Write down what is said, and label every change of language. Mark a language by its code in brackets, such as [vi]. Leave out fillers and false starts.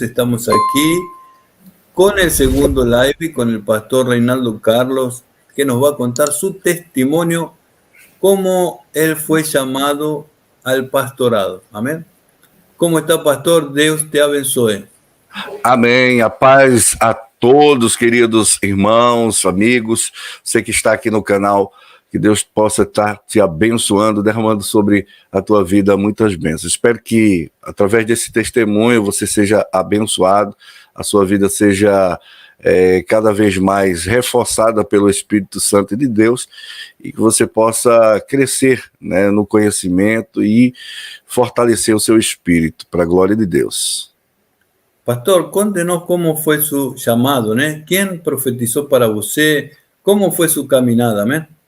[es] Estamos aquí con el segundo live y con el pastor Reinaldo Carlos, que nos va a contar su testimonio, cómo él fue llamado al pastorado. Amén. ¿Cómo está, pastor? [pt] Deus te abençoe. Amém. A paz a todos, queridos irmãos, amigos, você que está aqui no canal, que Deus possa estar te abençoando, derramando sobre a tua vida muitas bênçãos. Espero que, através desse testemunho, você seja abençoado, a sua vida seja cada vez mais reforçada pelo Espírito Santo de Deus e que você possa crescer, né, no conhecimento e fortalecer o seu espírito, para a glória de Deus. [es] Pastor, conte-nos cómo fue su llamado, ¿no? ¿Quién profetizó para você? ¿Cómo fue su caminada, amém?